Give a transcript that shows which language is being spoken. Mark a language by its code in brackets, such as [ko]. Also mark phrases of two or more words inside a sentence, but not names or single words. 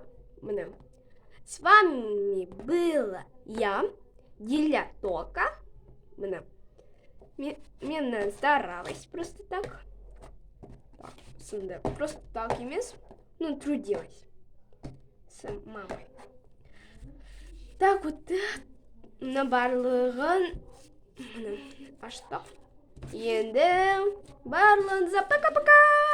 [kk] Міне. [ru] С вами была я, Диля Тока. [kk] Міне. [ru] Мен старалась просто так. Просто так емес. Ну, трудилась. С мамой. Так вот, на [kk] барлығын аштық. Енді барлығынызға пока-пока!